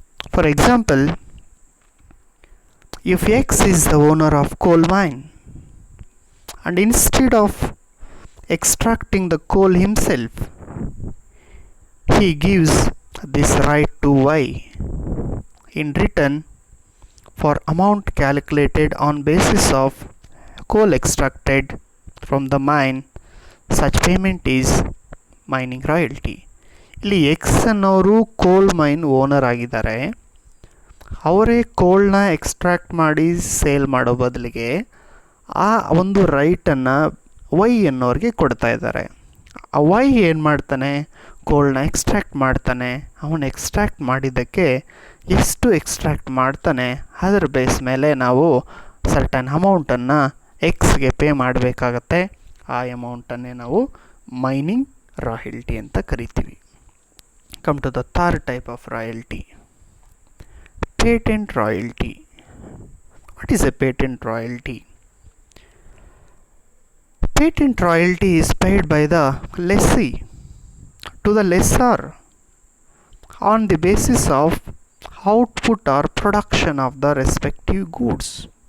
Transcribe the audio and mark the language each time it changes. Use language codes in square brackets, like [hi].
[en] For example, if X is the owner of coal mine and instead of extracting the coal himself, he gives this right to Y in return for amount calculated on basis of coal extracted from the mine. Such payment is mining royalty. [kn] ಇಲ್ಲಿ X ಅನ್ನೋರು ಕೋಲ್ main owner ಆಗಿದ್ದಾರೆ. ಅವರೇ ಕೋಲ್ನ extract ಮಾಡಿ sale ಮಾಡೋ ಬದಲಿಗೆ ಆ ಒಂದು ರೈಟನ್ನು ವೈ ಅನ್ನೋರಿಗೆ ಕೊಡ್ತಾ ಇದ್ದಾರೆ. ಆ ವೈ ಏನು ಮಾಡ್ತಾನೆ, ಕೋಲ್ನ ಎಕ್ಸ್ಟ್ರಾಕ್ಟ್ ಮಾಡ್ತಾನೆ. ಅವನು ಎಕ್ಸ್ಟ್ರಾಕ್ಟ್ ಮಾಡಿದ್ದಕ್ಕೆ ಎಷ್ಟು ಎಕ್ಸ್ಟ್ರಾಕ್ಟ್ ಮಾಡ್ತಾನೆ ಅದರ ಬೇಸ್ ಮೇಲೆ ನಾವು ಸರ್ಟನ್ ಅಮೌಂಟನ್ನು ಎಕ್ಸ್ಗೆ ಪೇ ಮಾಡಬೇಕಾಗತ್ತೆ. ಆ ಅಮೌಂಟನ್ನೇ ನಾವು ಮೈನಿಂಗ್ ರಾಯಲ್ಟಿ ಅಂತ ಕರಿತೀವಿ. [en] Come to the third type of royalty, patent royalty. What is a patent royalty? Patent royalty is paid by the lessee to the lessor on the basis of output or production of the respective goods.